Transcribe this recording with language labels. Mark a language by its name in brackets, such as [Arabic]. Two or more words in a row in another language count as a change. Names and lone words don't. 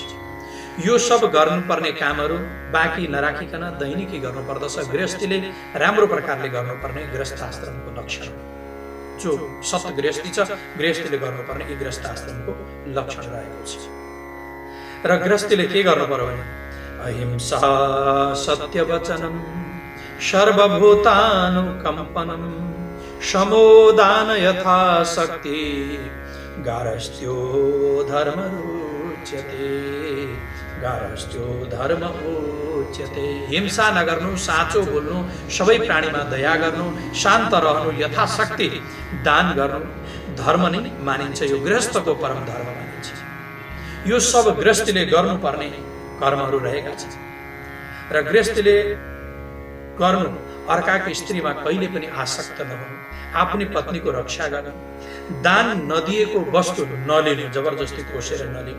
[Nepali] यो सब गर्नुपर्ने कामहरू बाँकी नराखिकन दैनिकी गर्नुपर्दछ। गृहस्थीले राम्रो प्रकारले गर्नुपर्ने गृहस्थ आश्रमको लक्षण जो सत गृहस्थी छ, गृहस्थीले गर्नुपर्ने यी गृहस्थ आश्रमको लक्षण रहेको छ। र गृहस्थीले के गर्नु पर्यो भने [Sanskrit] अहिंसा सत्यवचनम सर्वभूतानुकम्पनम समोदान यथाशक्ति गारस्थ्यो धर्म उच्यते गारस्थ्यो धर्म उच्यते। [Nepali] हिंसा नगर्नु, साँचो बोल्नु, सबै प्राणीमा दया गर्नु, शान्त रहनु, यथाशक्ति दान गर्नु धर्म नै मानिन्छ। यो गृहस्थको परम धर्म मानिन्छ। यो सब गृहस्थीले गर्नुपर्ने कर्महरू रहेका छन् र गृहस्थीले गर्नु अर्काको स्त्रीमा कहिले पनि आसक्त नहुनु, आफ्नी पत्नीको रक्षा गर्नु, दान नदिएको वस्तु नलिनु, जबरजस्ती कोसेर नलिनु।